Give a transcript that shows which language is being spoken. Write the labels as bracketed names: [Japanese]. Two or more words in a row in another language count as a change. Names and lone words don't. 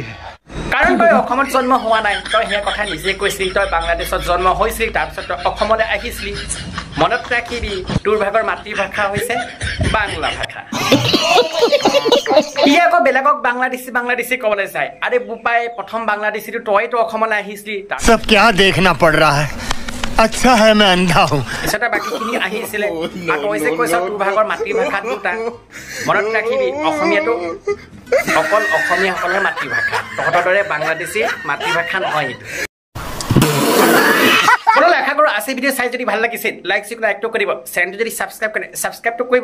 [Assamese] কাৰণ তই অসমত জন্ম হোৱা নাই, তই সেই কথা নিজে কৈছিলি, তই বাংলাদেশত জন্ম হৈছিলি, তাৰপিছত তই অসমলৈ আহিছিলি। মনত ৰাখিবি, তোৰ ভাগৰ মাতৃভাষা হৈছে বাংলা ভাষা। ই আকৌ বেলেগক বাংলাদেশী ক'বলৈ যায়। আৰে বোপাই, প্ৰথম বাংলাদেশীটো তইতো অসমলৈ আহিছিলি, [Hindi] সব क्या देखना पड़ रहा है, अच्छा है मैं अंधा हूँ। [Assamese] পিছতে বাকীখিনি আহিছিলে, আকৌ যে কৈছ তোৰ ভাগৰ মাতৃভাষা দুটা। মনত ৰাখিবি, অসমীয়াটো অকল অসমীয়াসকলৰ মাতৃভাষা, তহঁতৰ দৰে বাংলাদেশীৰ মাতৃভাষা নহয় এইটো। আশা কৰোঁ আজি ভিডিঅ' চাই যদি ভাল লাগিছিল, লাইকটো কৰিব, চেনেলটো যদি ছাবস্ক্ৰাইবটো কৰিব।